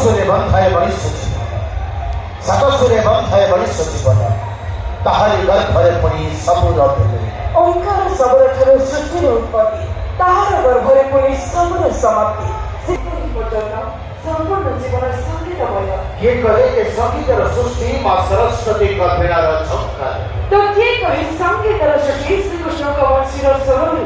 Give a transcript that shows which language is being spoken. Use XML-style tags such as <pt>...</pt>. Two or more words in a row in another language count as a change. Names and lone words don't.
<or>ବନ୍ଧାଏ ମନୁଷ୍ୟ ଜୀବନ ସାତସୁରେ ବନ୍ଧାଏ ମନୁଷ୍ୟ ଜୀବନ ତାହାରି ଗର୍ଭରେ ପୁଣି ସବୁର ଭେଲେ ଓଁକାର ସବୁର ठाରୁ ସୃଷ୍ଟିର ଉତ୍ପତ୍ତି ତାହାର ଗର୍ଭରେ ପୁଣି ସବୁର ସମାପ୍ତି ସେପରି ପର୍ଯ୍ୟନ୍ତ ସମ୍ପୂର୍ଣ୍ଣ ଜୀବନ ସଙ୍ଗୀତମୟ କିଏ କହେ ଏ ସଙ୍ଗୀତର ସୃଷ୍ଟି ମା ସରସ୍ୱତୀ କଲ୍ପନାର ଝଙ୍କାର ତ କିଏ କହେ ସଙ୍ଗୀତର ସୃଷ୍ଟି ଶ୍ରୀକୃଷ୍ଣଙ୍କ ବଂଶୀର ସ୍ୱରରୁ</or>